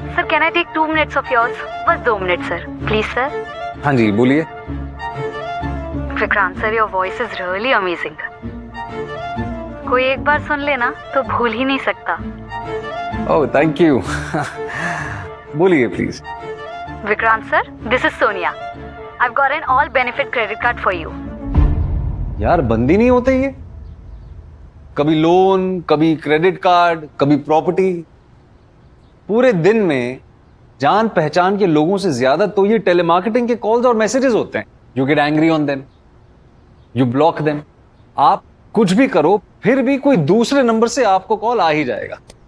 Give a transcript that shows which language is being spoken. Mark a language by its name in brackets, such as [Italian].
[English] Sir, can I take 2 minutes of yours? बस 2 minutes sir. Please sir. [Hindi] हाँ जी बोलिए। [English] Vikrant sir, your voice is really amazing. [Hindi] कोई एक बार सुन लेना तो भूल ही नहीं सकता। [English] Oh thank you. बोलिए please. Vikrant sir, this is Sonia. I've got an all benefit credit card for you. [Hindi] यार बंदी नहीं होते ये, कभी लोन, कभी क्रेडिट कार्ड, कभी प्रॉपर्टी। पूरे दिन में जान पहचान के लोगों से ज्यादा तो ये टेलीमार्केटिंग के कॉल्स और मैसेजेस होते हैं। [English] You get angry on them, you block them. [Hindi] आप कुछ भी करो फिर भी कोई दूसरे नंबर से आपको कॉल आ ही जाएगा।